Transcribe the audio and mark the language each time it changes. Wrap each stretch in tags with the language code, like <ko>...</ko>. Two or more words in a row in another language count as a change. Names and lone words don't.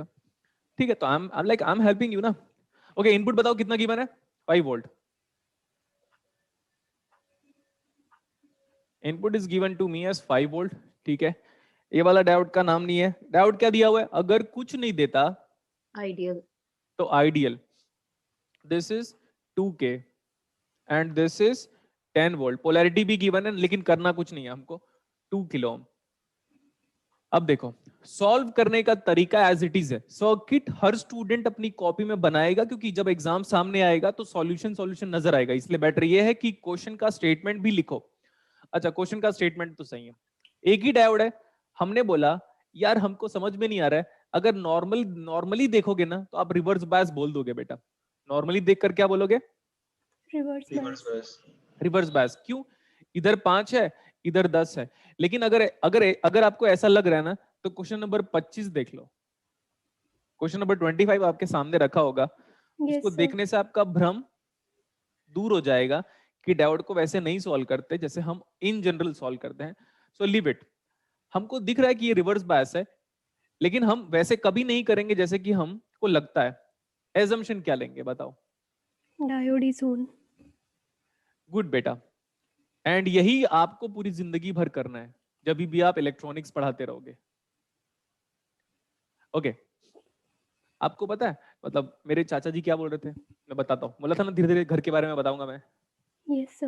<hi>ठीक है, तो</hi> <en>I am helping you</en> <hi>ना। ओके, इनपुट बताओ कितना गिवन है? 5 वोल्ट।</hi> <en>input is given to me as 5 volt.</en> <hi>ठीक है, ये वाला डायोड का नाम नहीं है। डायोड क्या दिया हुआ है? अगर कुछ नहीं देता</hi> <en>Ideal. तो Ideal. This is 2K and this is 10 volt.</en> <hi>पोलैरिटी भी गिवन है लेकिन करना कुछ नहीं है हमको, 2</hi> <en>kilo ohm.</en> <hi>अब देखो सॉल्व करने का तरीका</hi> <en>as it is</en> <hi>है। सर्किट हर स्टूडेंट अपनी कॉपी में बनाएगा, क्योंकि जब एग्जाम सामने आएगा तो सॉल्यूशन नजर आएगा। इसलिए बेटर ये है कि क्वेश्चन का स्टेटमेंट भी लिखो। अच्छा, क्वेश्चन का स्टेटमेंट तो सही है, एक ही डायोड है। हमने बोला यार हमको समझ में नहीं आ रहा है, अगर नॉर्मली देखोगे ना तो आप</hi> <en>reverse bias</en> <hi>बोल दोगे बेटा। नॉर्मली देखकर क्या बोलोगे?</hi> <en>Reverse bias. reverse bias.</en> <hi>क्यों? इधर 5 है, इधर 10 है। लेकिन अगर आपको ऐसा लग रहा है ना, तो</hi> <en>question number</en> <hi>25 देख लो।</hi> <en>question number</en> <hi>25 आपके सामने रखा होगा।</hi> <en>Yes,</en> <hi>उसको</hi> <en>sir.</en> <hi>देखने से आपका भ्रम दूर हो जाएगा कि डायोड को वैसे नहीं सॉल्व करते जैसे हम</hi> <en>in general</en> <hi>सॉल्व करते हैं।</hi> <en>so leave it.</en> <hi>हमको दिख रहा है कि ये</hi> <en>reverse bias</en> <hi>है, लेकिन हम वैसे कभी नहीं करेंगे जैसे कि हमको लगता है। एजम्पशन क्या लेंगे बताओ?</hi> <en>Diode is on.</en> <hi>गुड बेटा, एंड यही आपको पूरी जिंदगी भर करना है जब भी आप इलेक्ट्रॉनिक्स पढ़ाते रहोगे। ओके, आपको पता है मतलब मेरे चाचा जी क्या बोल रहे थे? मैं बताता हूँ। बोला था ना धीरे धीरे घर के बारे में बताऊंगा मैं।</hi>